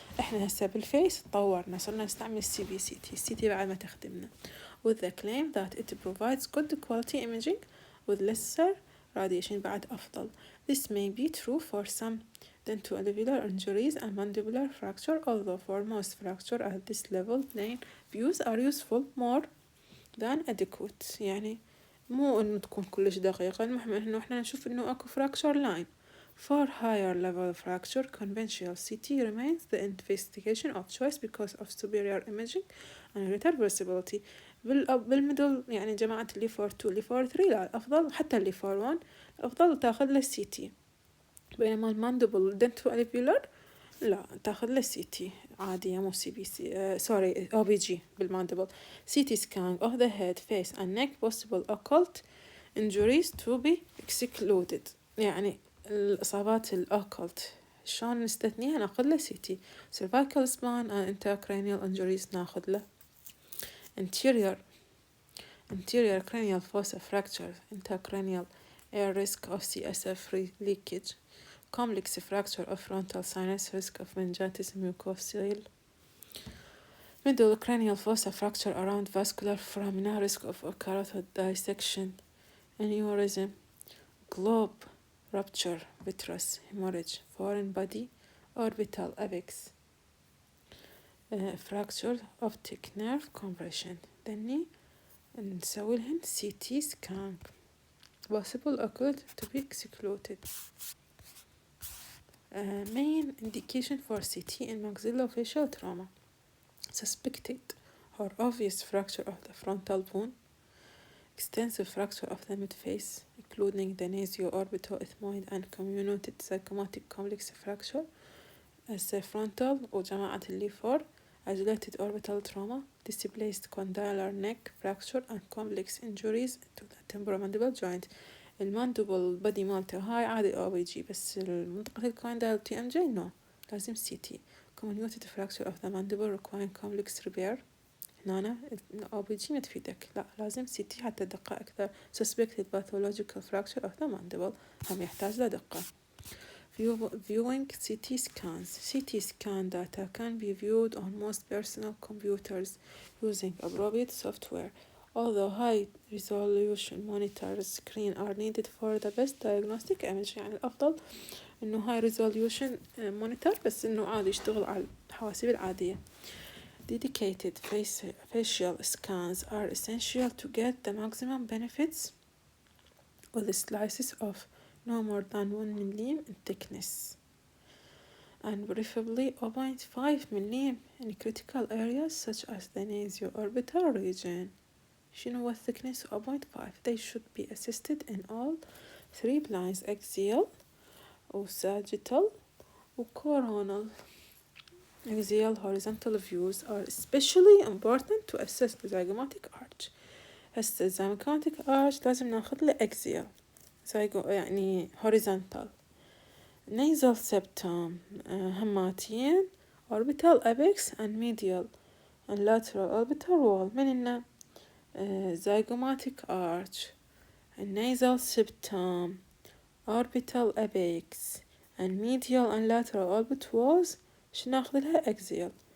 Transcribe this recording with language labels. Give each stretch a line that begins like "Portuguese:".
Arabic: احنا هسه بالفيس تطورنا صرنا نستعمل CT بعد ما تخدمنا
English: with the claim that it provides good quality imaging with lesser radiation
Arabic: بعد أفضل.
English: This may be true for some dentoalveolar injuries and mandibular fracture, although for most fracture at this level plain views are useful more than adequate.
Arabic: يعني مو إنه تكون كلش دقيقة، المهم إنه إحنا نشوف إنه أكو fracture line
English: For higher level fracture, conventional CT remains the investigation of choice because of superior imaging and greater visibility.
Arabic: بالميدل يعني جماعة اللي 4-2 اللي 4-3 لا الأفضل، حتى اللي 4-1 الأفضل تاخذ له CT، بينما الماندبل دنتو أليفيولر لا تاخذ له CT عادية مو CBC
English: sorry
Arabic: OBG بالماندبل.
English: CT scan of the head, face and neck, possible occult injuries to be excluded.
Arabic: يعني الإصابات الأوكلت شلون نستثنيها؟ ناخذ له CT.
English: cervical spine and intracranial injuries
Arabic: ناخذ له.
English: anterior cranial fossa fracture, intracranial air risk of CSF leakage, complex fracture of frontal sinus, risk of meningitis mucocele, middle cranial fossa fracture around vascular foramina, risk of carotid dissection, aneurysm, globe rupture, vitreous hemorrhage, foreign body, orbital apex, fracture, optic nerve compression.
Arabic: ذني نسوي لهن CT scan.
English: possible occult to be excluded. Main indication for CT in maxillofacial trauma: suspected or obvious fracture of the frontal bone, extensive fracture of the midface, including the nasio-orbito-ethmoid and comminuted zygomatic complex fracture as the frontal
Arabic: وجماعة اللي 4,
English: isolated orbital trauma, displaced condylar neck fracture and complex injuries to the temporomandibular joint.
Arabic: الماندبل body مالته هاي عادي OBG، بس المنطقة الكوندال TMJ no لازم CT.
English: comminuted fracture of the mandible requiring complex repair
Arabic: هنا OBG ما تفيدك، لا لازم CT حتى دقة أكثر.
English: suspected pathological fracture of the mandible
Arabic: هم يحتاج لدقة.
English: viewing CT scans. CT scan data can be viewed on most personal computers using appropriate software. Although high resolution monitors screen are needed for the best diagnostic image.
Arabic: يعني الأفضل إنه
English: high resolution monitor
Arabic: بس إنه عادي يشتغل على الحواسيب العادية.
English: Dedicated facial scans are essential to get the maximum benefits with slices of no more than 1 mm in thickness and preferably 0.5 mm in critical areas such as the nasio-orbital region.
Arabic: شنو هو thickness 0.5.
English: They should be assisted in all 3 planes: axial و sagittal و coronal. Axial horizontal views are especially important to assess the zygomatic arch.
Arabic: هسه الzygomatic arch لازم ناخذ له axial يعني horizontal.
English: nasal septum هماتين orbital apex and medial and lateral orbital wall.
Arabic: من هنا
English: zygomatic arch, nasal septum, orbital apex and medial and lateral orbital walls
Arabic: شناخذ لها
English: axial.